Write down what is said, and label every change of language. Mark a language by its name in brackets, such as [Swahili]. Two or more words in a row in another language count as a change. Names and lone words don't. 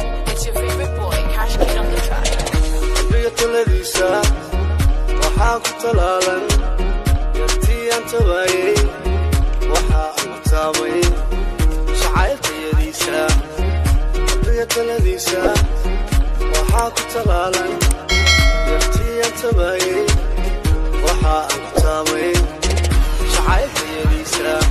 [English] It's your favorite boy, Cash Kid on the track. [Somali] Qalbiga taladiisa waxaa ku talaalan yartii aan tabayay, waxaa aan ku taabay jacaylkayadiisa. Qalbiga taladiisa waxaa ku talaalan yartii aan tabayay, waxaa aan ku taabay jacaylkayadiisa.